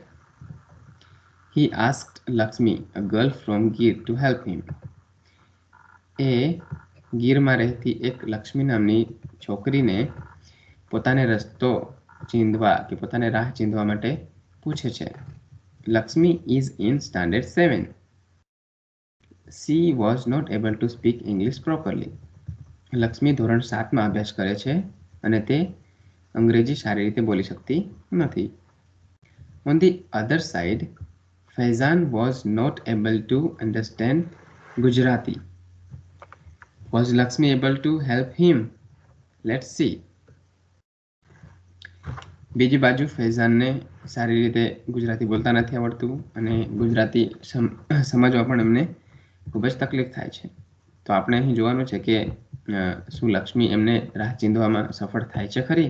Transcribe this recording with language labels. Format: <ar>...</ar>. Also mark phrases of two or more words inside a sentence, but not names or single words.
<en>He asked Lakshmi, a girl from Gir, to help him.</en> <gu>એ ગીરમાં રહેતી એક લક્ષ્મી નામની છોકરીને પોતાને રસ્તો ચીંધવા કે પોતાને રાહ ચીંધવા માટે પૂછે છે.</gu> <en>Lakshmi is in standard 7. She was not able to speak English properly.</en> <gu>લક્ષ્મી ધોરણ 7માં અભ્યાસ કરે છે અને તે અંગ્રેજી સારી રીતે બોલી શકતી નથી.</gu> <en>On the other side, Faizan was not able to understand Gujarati. Was Lakshmi able to help him? Let's see.</en> <gu>બીજી બાજુ ફૈઝાનને સારી રીતે ગુજરાતી બોલતા નથી આવડતું અને ગુજરાતી સમજવા પણ એમને ખૂબ જ તકલીફ થાય છે. તો આપણે અહીં જોવાનું છે કે શું લક્ષ્મી એમને રાહ ચીંધવામાં સફળ થાય છે ખરી?</gu>